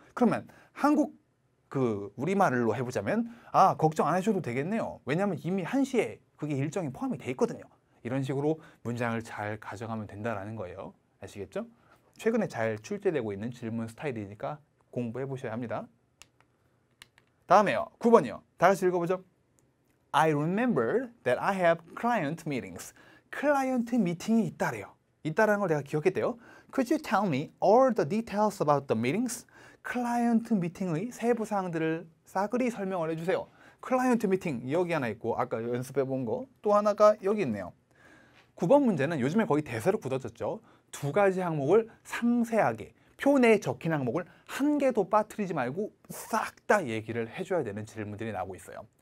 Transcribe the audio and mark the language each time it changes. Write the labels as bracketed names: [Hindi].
[Korean] 그러면 한국 우리말로 해보자면 걱정 안 하셔도 되겠네요. 왜냐하면 이미 1시에 그게 일정이 포함이 돼 있거든요. 이런 식으로 문장을 잘 가져가면 된다라는 거예요. 아시겠죠? 최근에 잘 출제되고 있는 질문 스타일이니까 공부해 보셔야 합니다. 다음에요. 9번이요. 다 같이 읽어보죠. [English] I remember that I have client meetings. [Korean] 클라이언트 미팅이 있다래요. 있다라는 걸 내가 기억했대요. [English] Could you tell me all the details about the meetings? [Korean] 클라이언트 미팅의 세부 사항들을 싸그리 설명을 해주세요. 클라이언트 미팅 여기 하나 있고 아까 연습해 본 거 또 하나가 여기 있네요. 9번 문제는 요즘에 거의 대세로 굳어졌죠. 2가지 항목을 상세하게 표 내에 적힌 항목을 한 개도 빠뜨리지 말고 싹 다 얘기를 해줘야 되는 질문들이 나오고 있어요.